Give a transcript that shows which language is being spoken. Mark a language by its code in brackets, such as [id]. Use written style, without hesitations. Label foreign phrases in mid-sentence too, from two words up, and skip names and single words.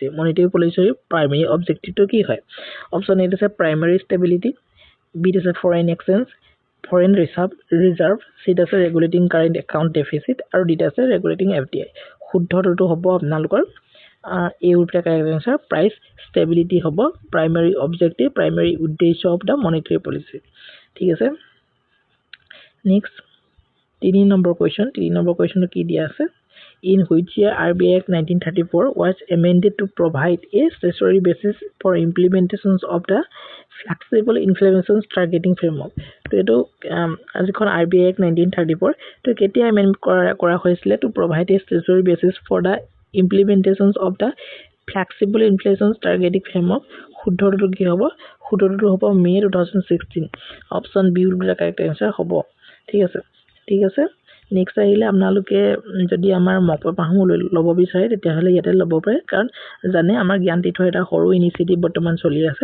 [en] monetary policyৰ primary objectiveটো [as] কি হয়। [en] option A [as] আছে [en] primary stability, [as] বিত আছে [en] foreign exchange, foreign reserve, [as] চিত আছে [en] regulating current account deficit [as] আৰু ডিত আছে [en] regulating FDI. [as] শুদ্ধটো হ'ব আপোনালোকৰ এই [en] answer price stability [as] হ'ব [en] primary objective, [as] প্ৰাইমেৰী উদ্দেশ্য [en] of the monetary policy, [as] ঠিক আছে। নেক্সট 3 নম্বৰ কুৱেশ্যনটো কি দিয়া আছে। [en] In which year RBI Act 1934 was amended to provide a statutory basis for implementations of the flexible inflation targeting framework. [as] তো এইটো আজিখন RBI Act 1934 তো কেতিয়া এমেণ্ড কৰা হৈছিলে [en] to provide a statutory basis for the implementations of the flexible inflation targeting framework. [as] শুদ্ধটো কি হ'ব। শুদ্ধটো হ'ব মে 2016। [en] option B will be the correct answer [as] হ'ব, ঠিক আছে। নেক্সট আহিলে আপোনালোকে যদি আমাৰ মক পেপাৰসমূহ ল'ব বিচাৰে তেতিয়াহ'লে ইয়াতে ল'ব পাৰে, কাৰণ জানে আমাৰ জ্ঞান তীৰ্থ এটা সৰু ইনিচিয়েটিভ বৰ্তমান চলি আছে।